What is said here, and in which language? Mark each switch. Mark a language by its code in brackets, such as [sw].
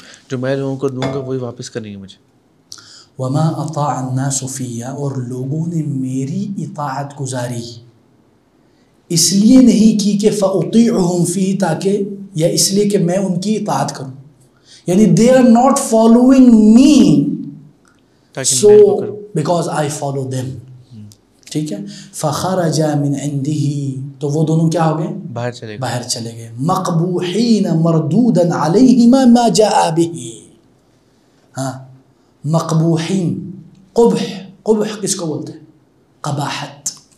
[ur] جو میں لوگوں کو دوں گا وہی واپس کریں گے مجھے. [ar] وما اطاع الناس فی، [ur] اور لوگوں نے میری اطاعت گزاری اس لیے نہیں کی کہ [ar] فاطیعهم فی، [ur] تاکہ یا اس لیے کہ میں ان کی اطاعت کروں. [en] یعنی they are not following me so because I follow them. [ur] ٹھیک ہے. [ar] فخرج من عنده، [ur] تو وہ دونوں کیا ہو گئے؟ باہر چلے گئے. [ar] مقبوحین مردودا علیہما ما جاء به. [ur] ہاں، مقبوحین. قبح کس کو بولتے ہیں؟ قباحت.